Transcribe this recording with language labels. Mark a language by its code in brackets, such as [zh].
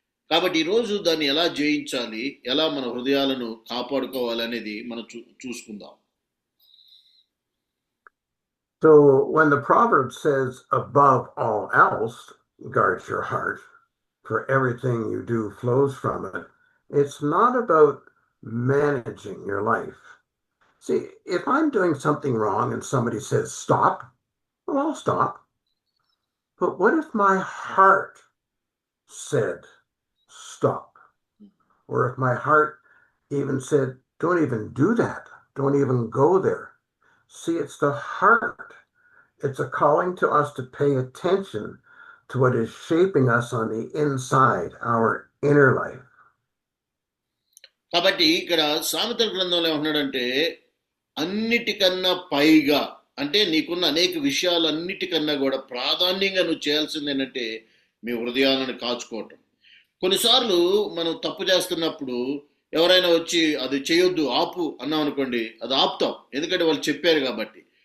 [te] కాబట్టి ఈరోజు దాన్ని ఎలా జయించాలి, ఎలా మన హృదయాలను కాపాడుకోవాలి అనేది మనం చూసుకుందాం. [en] So when the proverb says above all else, guard your heart, for everything you do flows from it, it's not about managing your life. See, if I'm doing something wrong and somebody says stop, well, I'll stop. But what if my heart said stop? Or if my heart even said, don't even do that, don't even go there. See, it's the heart. It's a calling to us to pay attention to what is shaping us on the inside, our inner life. [te] కాబట్టి ఇక్కడ సామెతల గ్రంథంలో ఏమంటున్నాడంటే, అన్నిటికన్నా పైగా అంటే నీకున్న అనేక విషయాలన్నిటికన్నా కూడా ప్రాధాన్యంగా నువ్వు చేయాల్సింది ఏంటంటే మీ హృదయాలను కాచుకోవటం. కొన్నిసార్లు మనం తప్పు చేస్తున్నప్పుడు ఎవరైనా వచ్చి అది చేయొద్దు ఆపు అన్నాం అనుకోండి, అది ఆపుతాం, ఎందుకంటే వాళ్ళు చెప్పారు కాబట్టి.